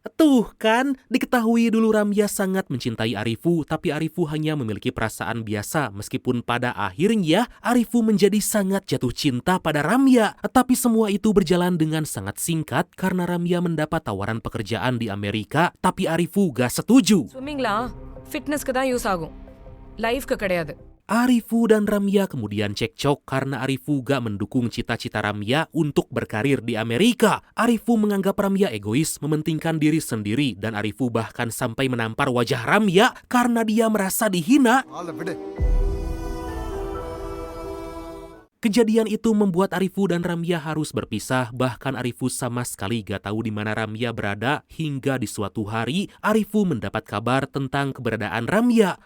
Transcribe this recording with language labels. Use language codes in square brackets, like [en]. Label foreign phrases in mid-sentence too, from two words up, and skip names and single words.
[id] Tuh kan, diketahui dulu Ramya sangat mencintai Arifu, tapi Arifu hanya memiliki perasaan biasa meskipun pada akhirnya Arifu menjadi sangat jatuh cinta pada Ramya. Tapi semua itu berjalan dengan sangat singkat karena Ramya mendapat tawaran pekerjaan di Amerika, tapi Arifu gak setuju. [ta] ஸ்விம்மிங்லாம் ஃபிட்னஸ்க்கு தான் யூஸ் ஆகும் லைஃப்க்கு கிடையாது. [id] Arifu dan Ramya kemudian cekcok karena Arifu gak mendukung cita-cita Ramya untuk berkarir di Amerika. Arifu menganggap Ramya egois, mementingkan diri sendiri, dan Arifu bahkan sampai menampar wajah Ramya karena dia merasa dihina. Kejadian itu membuat Arifu dan Ramya harus berpisah, bahkan Arifu sama sekali gak tahu di mana Ramya berada hingga di suatu hari Arifu mendapat kabar tentang keberadaan Ramya.